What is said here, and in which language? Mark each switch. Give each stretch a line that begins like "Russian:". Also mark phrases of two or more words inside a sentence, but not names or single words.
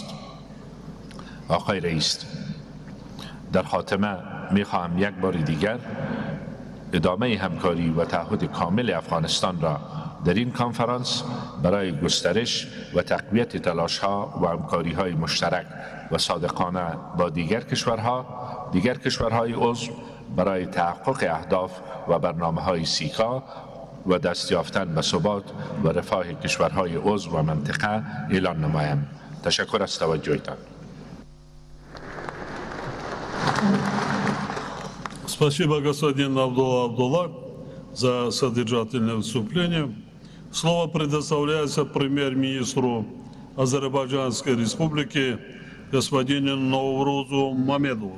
Persian: آقای رئیس، در خاتمه می‌خواهم یک بار دیگر ادامه همکاری و تعهد کامل افغانستان را در این کنفرانس برای گسترش و تقویت تلاش‌ها و همکاری‌های مشترک و صادقانه با دیگر کشورهای عضو برای تحقق اهداف و برنامه‌های سیکا و دست یافتن به ثبات و رفاه کشورهای عضو و منطقه اعلان نمایم. تشکر از توجهتان.
Russian: Спасибо, господин Абдулла, за содержательное выступление. Слово предоставляется премьер-министру Азербайджанской Республики господину Наврузу Мамедову.